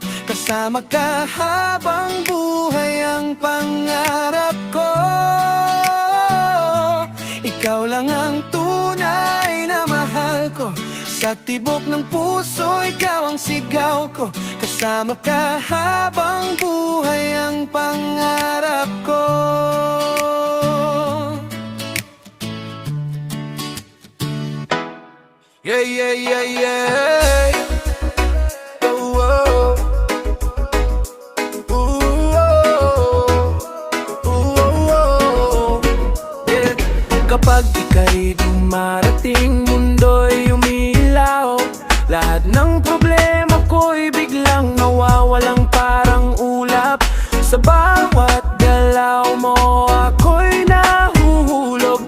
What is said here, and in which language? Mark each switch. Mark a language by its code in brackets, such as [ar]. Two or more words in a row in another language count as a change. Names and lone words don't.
[tl] Kasama ka habang buhay ang pangarap ko. Ikaw lang ang tunay na mahal ko. Sa tibok ng puso, ikaw ang sigaw ko. Kasama ka habang buhay ang pangarap ko. [en] Yeah, yeah, yeah, yeah. Oh, oh. Ooh, oh. Ooh, oh. Yeah. [tl] Kapag ika'y dumarating, mundo'y umiilaw. Lahat ng problema ko'y biglang nawawalang parang ulap. Sa bawat galaw mo, ako'y nahuhulog.